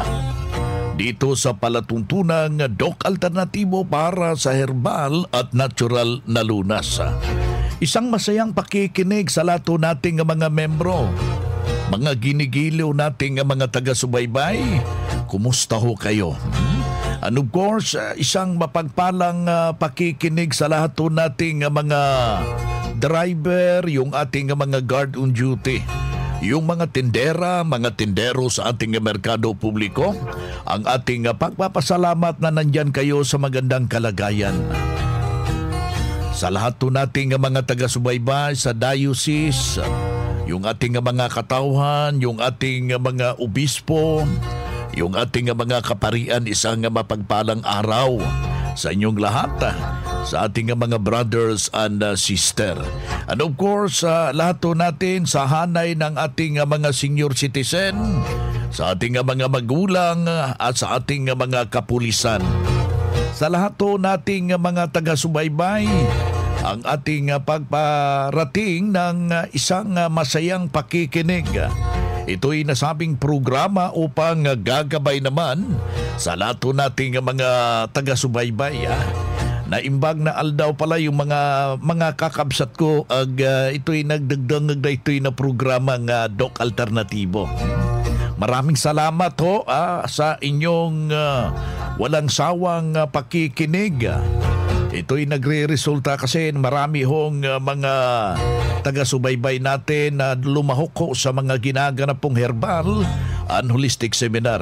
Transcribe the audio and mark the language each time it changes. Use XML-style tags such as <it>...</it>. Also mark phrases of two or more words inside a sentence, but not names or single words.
<tl>Dito sa palatuntunang Doc Alternativo para sa herbal at natural na lunas. Isang masayang pakikinig sa lahat nating mga membro. Mga ginigiliw nating mga taga-subaybay, kumusta ho kayo?</tl> <en>And of course,</en> <tl>isang mapagpalang pakikinig sa lahat nating mga driver, yung ating mga</tl> <en>guard on duty,</en> <tl>yung mga tindera, mga tindero sa ating merkado publiko, ang ating pagpapasalamat na nandyan kayo sa magandang kalagayan. Sa lahat nating mga taga-subaybay sa diocese, yung ating mga katauhan, yung ating mga obispo, yung ating mga kaparian, isang mapagpalang araw sa inyong lahat, sa ating mga</tl> <en>brothers and sister. And of course,</en> <tl>lahat natin sa hanay ng ating mga senior citizen, sa ating mga magulang at sa ating mga kapulisan. Sa lahat nating mga taga-subaybay, ang ating pagparating ng isang masayang pakikinig. Ito'y nasabing programa upang gagabay naman sa lahat nating mga taga-subaybay.</tl> <ilo>Naimbag na aldaw</ilo> <tl>pala yung mga kakabsat ko ito'y nagdagdag na ito'y na programa ng Doc Alternativo. Maraming salamat ho sa inyong walang sawang pakikinig. Ito'y nagre-resulta kasi marami hong mga taga-subaybay natin na lumahok ho sa mga ginaganap pong</tl> <en>herbal and holistic seminar.</en>